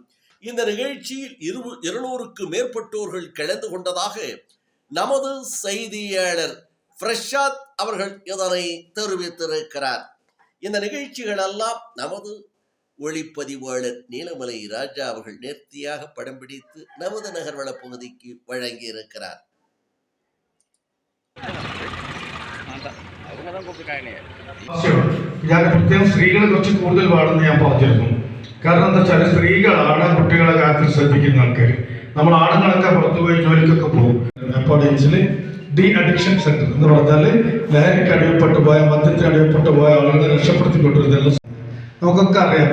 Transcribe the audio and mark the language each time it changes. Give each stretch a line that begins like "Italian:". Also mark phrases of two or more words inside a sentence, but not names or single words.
Tamil: இந்த நிகழ்ச்சியில் 200க்கு மேற்பட்டோர்கள் கலந்து கொண்டதாக நமது செய்தியாளர் பிரசாத் அவர்கள் இதனை தெரிவித்திருக்கிறார். இந்த நிகழ்ச்சிகள் எல்லாம் நமது ஒளிப்பதிவாளர் நீலமலை ராஜா அவர்கள் நேர்த்தியாக படம் பிடித்து நமது நகர்வள பகுதிக்கு வழங்கி இருக்கிறார்.
Malayalam: ഞാൻ പ്രത്യേകം സ്ത്രീകളെ കുറിച്ച് കൂടുതൽ പാടുന്ന ഞാൻ പറഞ്ഞിരുന്നു. കാരണം എന്താ വെച്ചാൽ സ്ത്രീകളാണ് കുട്ടികളെ കാര്യത്തിൽ ശ്രദ്ധിക്കുന്ന ആൾക്കാർ. നമ്മൾ ആണുങ്ങളൊക്കെ പുറത്തുപോയി ജോലിക്കൊക്കെ പോകും.
English: de addiction center
Malayalam: എന്ന് പറഞ്ഞാൽ ലഹരിക്ക് അടിമപ്പെട്ടു പോയ, മദ്യത്തിന് അടിമപ്പെട്ടു പോയ ആളുകളെ രക്ഷപ്പെടുത്തിക്കൊണ്ടിരുന്ന നമുക്കൊക്കെ അറിയാം.